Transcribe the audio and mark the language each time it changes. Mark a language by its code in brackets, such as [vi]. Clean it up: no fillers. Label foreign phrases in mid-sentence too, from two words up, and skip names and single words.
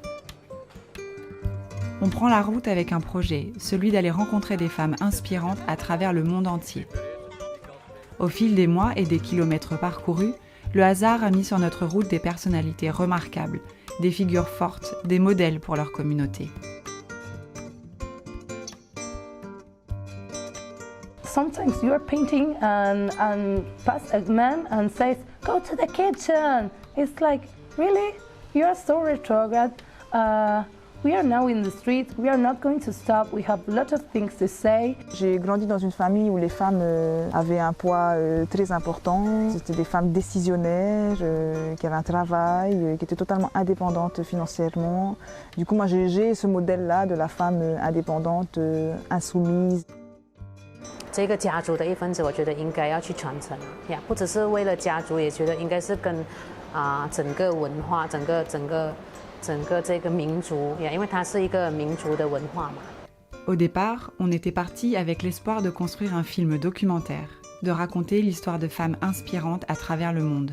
[fr] On prend la route avec un projet, celui d'aller rencontrer des femmes inspirantes à travers le monde entier. Au fil des mois et des kilomètres parcourus, le hasard a mis sur notre route des personnalités remarquables, des figures fortes, des modèles pour leur communauté. [en] sometimes you are painting and pass a man and says, "Go to the kitchen." It's like, really? You are so retrograde. We are now in the street. We are not going to stop. We have a lot of things to say. [fr] J'ai grandi dans une famille où les femmes avaient un poids très important. C'était des femmes décisionnaires, qui avaient un travail, qui étaient totalement indépendantes financièrement. Du coup, moi, j'ai ce modèle-là de la femme indépendante, insoumise. [zh] 这个家族的一份子，我觉得应该要去传承呀，不只是为了家族，也觉得应该是跟整个文化、整个这个民族呀，因为它是一个民族的文化嘛。 [fr] Au départ, on était parti avec l'espoir de construire un film documentaire, de raconter l'histoire de femmes inspirantes à travers le monde.